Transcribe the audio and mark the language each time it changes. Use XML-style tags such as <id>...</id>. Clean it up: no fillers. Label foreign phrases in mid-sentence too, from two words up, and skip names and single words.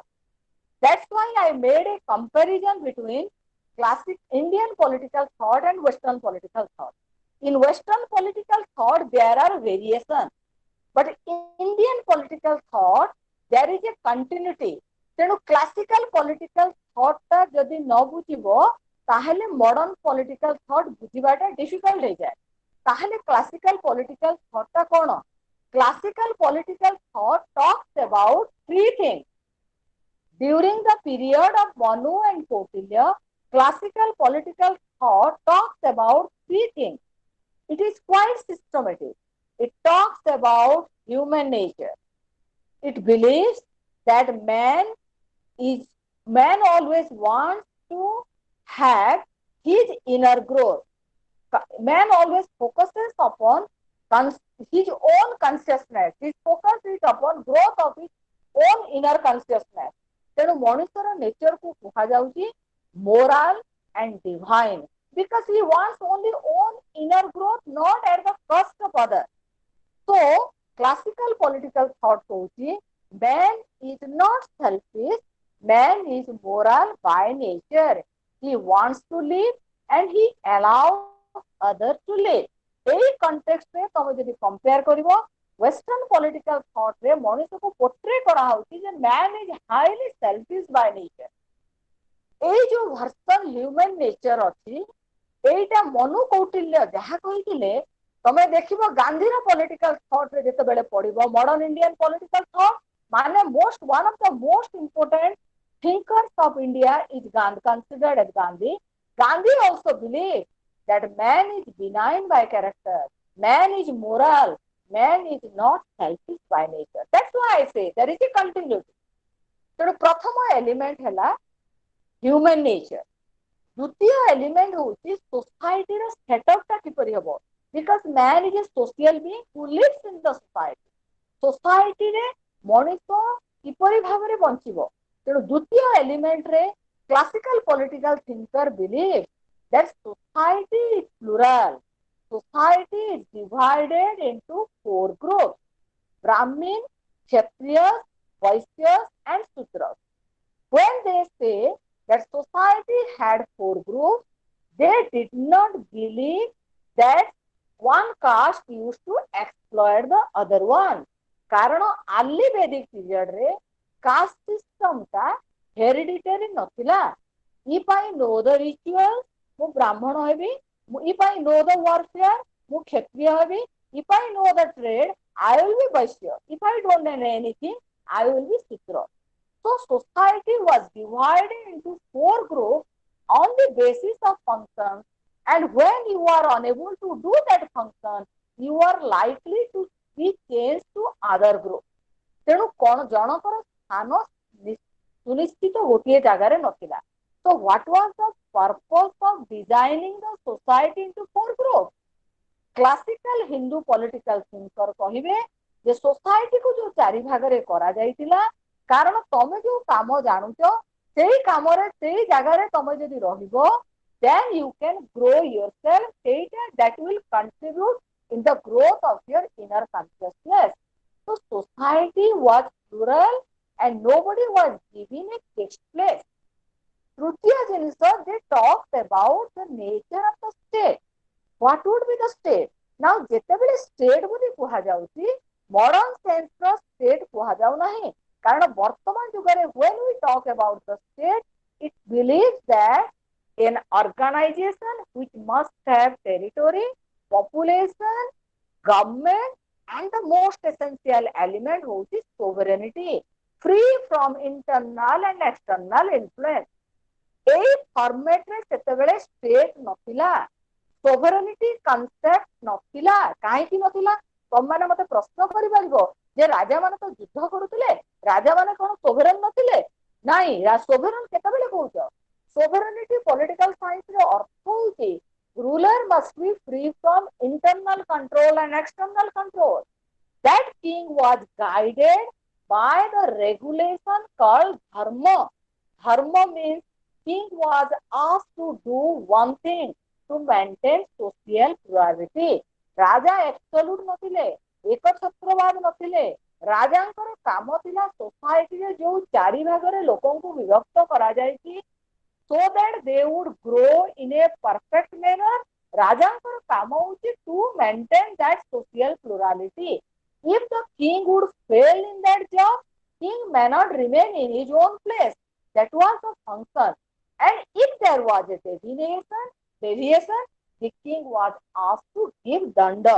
<en>That's why I made a comparison between classic Indian political thought and Western political thought. In Western political thought, there are variations, but in Indian political thought, there is a continuity.</en> <or>ତେଣୁ</or> <en>classical political thought</en> <or>ଟା ଯଦି ନ ବୁଝିବ ତାହେଲେ</or> <en>modern political thought</en> <or>ବୁଝିବାଟା difficult ହେଇଯାଏ. ତାହେଲେ</or> <en>classical political thought</en> <or>ଟା କ'ଣ?</or> <en>Classical political thought talks about three things. During the period of Manu and Kautilya, classical political thought talks about three things. It is quite systematic. It talks about human nature. It believes that man always wants to have his inner growth. Man always focuses upon his own consciousness. His focus is upon growth of his own inner consciousness.</en> <or>ତେଣୁ ମଣିଷର ନେଚର କୁ କୁହାଯାଉଛି</or> <en>moral and divine because he wants only own inner growth, not at the cost of others. So classical political thought कହୁଛି man is not selfish, man is moral by nature. He wants to live and he allows others to live.</en> <or>এই context ରେ ତମେ ଯଦି compare କରିବ</or> <en>Western political thought</en> <or>ରେ ମଣିଷକୁ portray କରାହଉଛି ଯେ</or> <en>man is highly selfish by nature.</en> <or>ଏଇ ଯୋଉ</or> <en>version human nature</en> <or>ଅଛି ଏଇଟା ମନୁ କୌଟିଲ୍ୟ ଯାହା କହିଥିଲେ ତମେ ଦେଖିବ ଗାନ୍ଧୀର</or> <en>political thought</en> <or>ରେ ଯେତେବେଳେ ପଢିବ</or> <en>modern Indian political thought ମାନେ one of the most important thinkers of India is considered as Gandhi. Gandhi also believed that man is benign by character, man is moral, man is not selfish by nature. That's why I say there is a continuity.</en> <or>ତେଣୁ ପ୍ରଥମ element ହେଲା</or> <en>human nature.</en> <or>ଦ୍ୱିତୀୟ element ହେଉଛି society ର setup ଟା କିପରି ହେବ</or> <en>because man is a social being who lives in the society. Society</en> <or>ରେ ମଣିଷ କିପରି ଭାବରେ ବଞ୍ଚିବ ତେଣୁ ଦ୍ୱିତୀୟ element ରେ</or> <en>classical political thinker believe that society is plural. Society is divided into four groups: Brahmin, Kshatriyas, Vaishyas, and Sudras. When they say that society had four groups, they did not believe that one caste used to exploit the other one. କାରଣ early Vedic period ରେ caste system ଟା hereditary ନଥିଲା. If I know the rituals,</en> <or>ମୁଁ ବ୍ରାହ୍ମଣ ହେବି.</or> <en>If I know the warfare,</en> <or>ମୁଁ କ୍ଷତ୍ରିୟ ହେବି.</or> <en>If I know the trade, I will be Vaishya. If I don't know anything, I will be Sudra. So society was divided into four groups on the basis of functions And when you are unable to do that function, you are likely to be changed to other group.</en> <or>ତେଣୁ କଣ ଜଣଙ୍କର ସ୍ଥାନ ସୁନିଶ୍ଚିତ ଗୋଟିଏ ଜାଗାରେ ନଥିଲା.</or> <en>So what was the purpose of designing the society into four groups? Classical Hindu political thinker</en> <or>କହିବେ ଯେ society କୁ ଯୋଉ ଚାରି ଭାଗରେ କରାଯାଇଥିଲା, କାରଣ ତମେ ଯୋଉ କାମ ଜାଣୁଛ ସେଇ କାମରେ ସେଇ ଜାଗାରେ ତମେ ଯଦି ରହିବ,</or> <en>then you can grow yourself, that will contribute in the growth of your inner consciousness. So society was plural and nobody was given a fixed place.</en> <or>ତୃତୀୟ ଜିନିଷ,</or> <en>they talked about the nature of the state. What would be the state? Now</en> <or>ଯେତେବେଳେ state ବୋଲି କୁହାଯାଉଛି,</or> <en>modern sense</en> <or>ର state କୁହାଯାଉ ନାହିଁ, କାରଣ ବର୍ତ୍ତମାନ ଯୁଗରେ</or> <en>when we talk about the state, it believes that an organization which must have territory, population, government, and the most essential element hଉଛି sovereignty, free from internal and external influence.</en> <or>এই ଫର୍ମେଟରେ ସେତେବେଳେ ଷ୍ଟେଟ୍ ନଥିଲା,</or> <en>sovereignty concept ନଥିଲା.</en> <or>କାହିଁକି ନଥିଲା? ତମମାନେ ମତେ ପ୍ରଶ୍ନ କରିପାରିବ ଯେ ରାଜାମାନେ ତ ଯୁଦ୍ଧ କରୁଥିଲେ, ରାଜାମାନେ କଣ sovereign ନଥିଲେ? ନାଇଁ, sovereign କେତେବେଳେ କହୁଛ?</or> <en>Sovereignty political science</en> <or>ର ଅର୍ଥ ହଉଛି</or> <en>ruler must be free from internal control and external control. That king was guided by the regulation called dharma. Dharma means king was asked to do one thing to maintain social plurality.</en> <or>ରାଜା absolute ନଥିଲେ, ଏକଛତ୍ରବାଦ ନଥିଲେ. ରାଜାଙ୍କର କାମ ଥିଲା ସୋସାଇଟିରେ ଯୋଉ ଚାରି ଭାଗରେ ଲୋକଙ୍କୁ ବିଭକ୍ତ କରାଯାଇଛି,</or> <en>so that they would grow in a perfect manner.</en> <or>ରାଜାଙ୍କର କାମ ହଉଛି</or> <en>to maintain that social plurality. If the king would fail in that job, king may not remain in his own place. That was the function. And if there was a deviation, the king was asked to give danda.</en>